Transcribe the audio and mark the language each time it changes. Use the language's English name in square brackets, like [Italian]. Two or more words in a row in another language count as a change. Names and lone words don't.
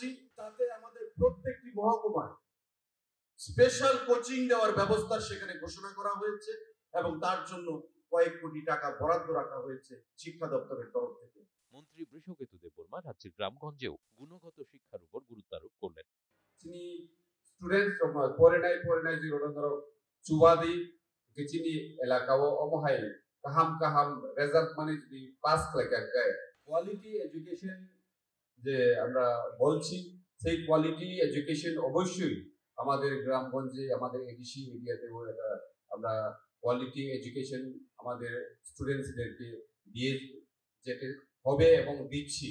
[Bangla] তাতে আমাদের প্রত্যেকটি মহকুমায় স্পেশাল কোচিং দেওয়ার ব্যবস্থা সেখানে ঘোষণা করা হয়েছে এবং তার জন্য কয়েক কোটি টাকা বরাদ্দ রাখা হয়েছে শিক্ষা দপ্তরের তরফ থেকে। মন্ত্রী বৃষকেতু দেববর্মা রাজ্যের গ্রামগঞ্জেও গুণগত শিক্ষার উপর গুরুত্ব আরোপ করলেন। [Kok Borok] Sini students from Porenai Zirodondoro Chubadi Kichini Elakao Omohai kaham result [Bangla] মানে যদি পাস লেখা যায়, [English] quality education [Bangla] যে আমরা বলছি, সেই [English] quality education [Bangla] অবশ্যই আমাদের গ্রামগঞ্জে, আমাদের এডিসি এরিয়াতেও এটা আমরা [English] quality education [Bangla] আমাদের স্টুডেন্টসদেরকে দিয়ে যেতে হবে এবং দিচ্ছি।